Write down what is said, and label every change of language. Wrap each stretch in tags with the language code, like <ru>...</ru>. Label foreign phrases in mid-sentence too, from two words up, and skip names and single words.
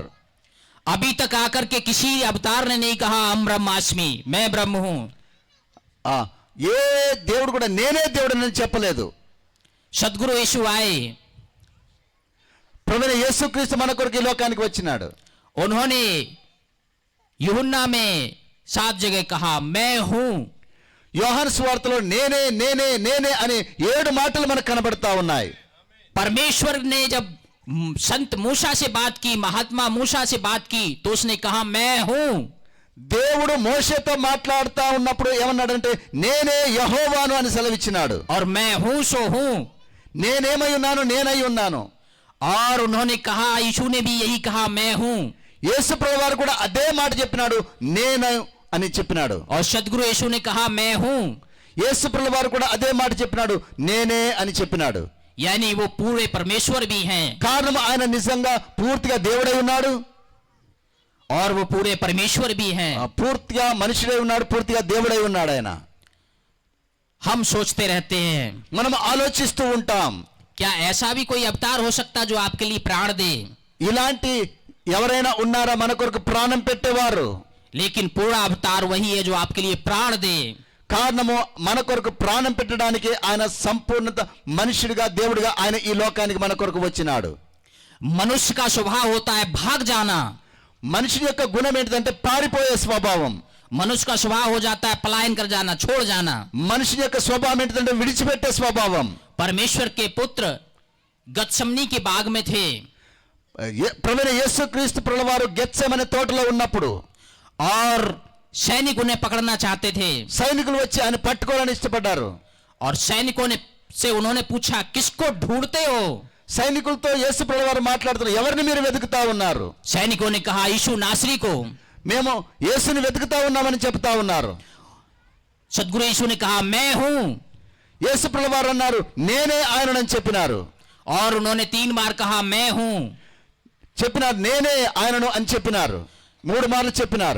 <hi>अभी तक आकर के किसी अवतार ने नहीं कहा</hi> <sa>अहम ब्रह्मास्मि,</sa> <hi>मैं ब्रह्म हूं.</hi> <te>ఏ దేవుడు కూడా నేనే దేవుడు అని చెప్పలేదు.</te> <hi>सदगुरु यीशु आए,</hi> <te>ప్రభువైన యేసుక్రీస్తు మన కొరకు ఈ లోకానికి వచ్చినాడు.</te> <hi>उन्होंने यूहन्ना में 7 जगह कहा मैं हूं.</hi> <te>యోహాను సువార్తలో నేనే నేనే నేనే అని 7 మాటలు మనకు కనబడతా ఉన్నాయి.</te> <hi>परमेश्वर ने जब संत मूसा से बात की, महात्मा मूसा से बात की, तो उसने कहा मैं हूं.</hi> <te>దేవుడు మోషేతో మాట్లాడుతా ఉన్నప్పుడు ఏమన్నాడంటే నేనే యెహోవాను అని సెలవిచ్చినాడు.</te> <hi>और मैं हूं सो हूं.</hi> <te>నేనేమై ఉన్నాను, నేనై ఉన్నాను.</te> <hi>और उन्होंने कहा, यीशु ने भी यही कहा मैं हूं.</hi> <te>యేసు ప్రభువారు కూడా అదే మాట చెప్పినాడు, నేను అని చెప్పినాడు.</te> <hi>और सदगुरु यीशु ने कहा मैं हूं.</hi> <te>యేసుప్రభుల వారు కూడా అదే మాట చెప్పినాడు, నేనే అని చెప్పినాడు.</te> <hi>यानी वो पूरे परमेश्वर भी हैं</hi> <te>కారణం ఆయన నిజంగా పూర్తిగా దేవుడై ఉన్నాడు,</te> <hi>और वो पूरे परमेश्वर भी हैं।</hi> <te>పూర్తిగా మనుషుడై ఉన్నాడు, పూర్తిగా దేవుడై ఉన్నాడు ఆయన.</te> <hi>हम सोचते रहते हैं</hi> <te>మనం ఆలోచిస్తూ ఉంటాం,</te> <hi>क्या ऐसा भी कोई अवतार हो सकता जो आपके लिए प्राण दे,</hi> <te>ఇలాంటి ఎవరైనా ఉన్నారా మన కొరకు ప్రాణం పెట్టేవారు?</te> <hi>लेकिन पूरा अवतार वही है जो आपके लिए प्राण दे।</hi> <te>కారణము మన కొరకు ప్రాణం పెట్టడానికి ఆయన సంపూర్ణత మనుషుడిగా దేవుడిగా ఆయన ఈ లోకానికి మన కొరకు వచ్చినాడు.</te> <hi>मनुष्य का स्वभाव होता है भाग जाना,</hi> <te>మనిషి యొక్క గుణం ఏంటంటే పారిపోయే స్వభావం.</te> <hi>मनुष्य का स्वभाव हो जाता है पलायन कर जाना, छोड़ जाना।</hi> <te>మనిషి యొక్క స్వభావం ఏంటంటే విడిచిపెట్టే స్వభావం.</te> <hi>परमेश्वर के पुत्र गत्समनी के बाग में थे</hi> <te>ప్రభువైన యేసుక్రీస్తు ప్రభుల వారు గెత్సెమనే తోటలో ఉన్నప్పుడు</te> <hi>और सैनिक उन्हें पकड़ना चाहते थे,</hi> <te>సైనికులు వచ్చి ఆయన పట్టుకోవాలని ఇష్టపడ్డారు.</te> <hi>और सैनिकों ने से उन्होंने पूछा किसको ढूंढते हो?</hi> <te>సైనికులతో యేసు ప్రభుల వారు మాట్లాడుతున్నారు, ఎవరిని మీరు వెతుకుతా ఉన్నారు?</te> <hi>सैनिकों ने कहा यीशु नासरी को।</hi> <te>మేము యేసుని వెతుకుతా ఉన్నామని చెప్తా ఉన్నారు.</te> <hi>सदगुरु यीशु ने कहा मैं हूं,</hi> <te>యేసు ప్రభుల వారు అన్నారు నేనే ఆయనని చెప్పినారు.</te> <hi>और उन्होंने 3 बार कहा मैं हूं।</hi> <te>చెప్పినారు నేనే ఆయనను అని చెప్పినారు, 3 మార్లు చెప్పినారు.</te>